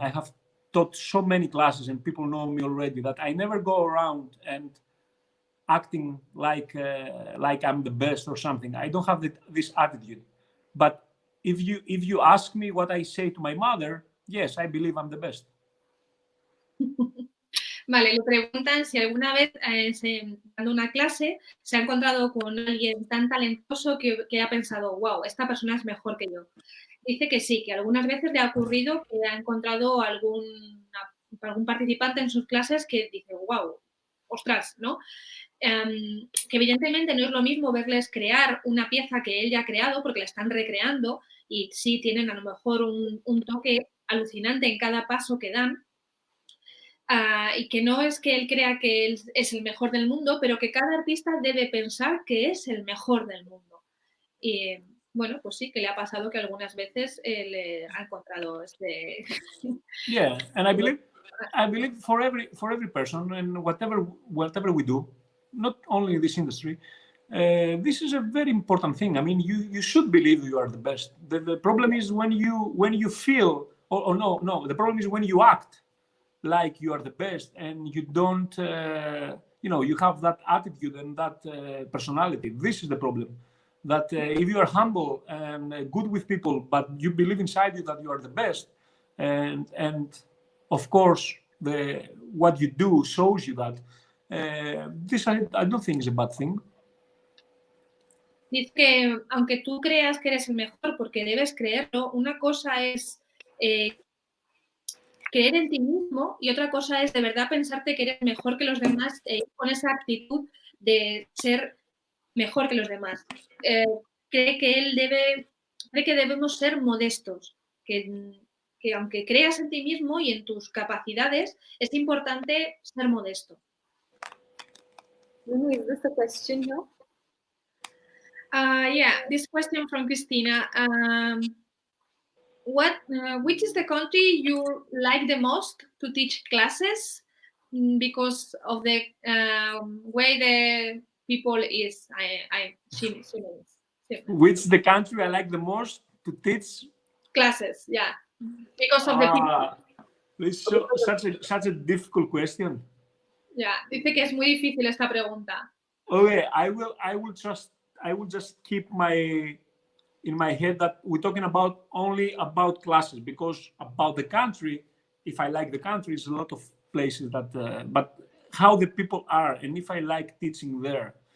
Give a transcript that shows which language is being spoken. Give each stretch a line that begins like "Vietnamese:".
English: I have taught so many classes and people know me already that I never go around and acting like I'm the best or something. I don't have this attitude. But if you ask me what I say to my mother, yes, I believe I'm the best.
Spanish: Vale, le preguntan si alguna vez dando una clase se ha encontrado con alguien tan talentoso que ha pensado, wow, esta persona es mejor que yo. Dice que sí, que algunas veces le ha ocurrido que ha encontrado algún participante en sus clases que dice, wow, ostras, ¿no? Que evidentemente no es lo mismo verles crear una pieza que él ya ha creado, porque la están recreando y sí tienen a lo mejor un toque alucinante en cada paso que dan. Y que no es que él crea que él es el mejor del mundo, pero que cada artista debe pensar que es el mejor del mundo. Y bueno, pues sí, que le ha pasado que algunas veces le ha encontrado este...
English: Yeah, and I believe for every person and whatever we do, not only in this industry, this is a very important thing. I mean, you should believe you are the best. The problem is when you feel, or no, the problem is when you act like you are the best and you don't, you have that attitude and that personality. This is the problem. That if you are humble and good with people, but you believe inside you that you are the best, and of course what you do shows you that, this I don't think is a bad thing.
Spanish: Dice que aunque tú creas que eres el mejor, porque debes creerlo, una cosa es creer en ti mismo y otra cosa es de verdad pensarte que eres mejor que los demás con esa actitud de ser mejor que los demás. Cree que debemos ser modestos, que aunque creas en ti mismo y en tus capacidades, es importante ser modesto.
English: Is this a question here? Yeah, this question from Christina. Which is the country you like the most to teach classes because of the way the people is? She Which the country I like the most to teach classes? Yeah, because of the people. This is such a difficult question.
Spanish: Yeah, dice que es muy difícil esta pregunta.
English: Okay, I will just keep in my head that we're talking only about classes, because about the country, if I like the country, it's a lot of places that, but how the people are, and if I like teaching there.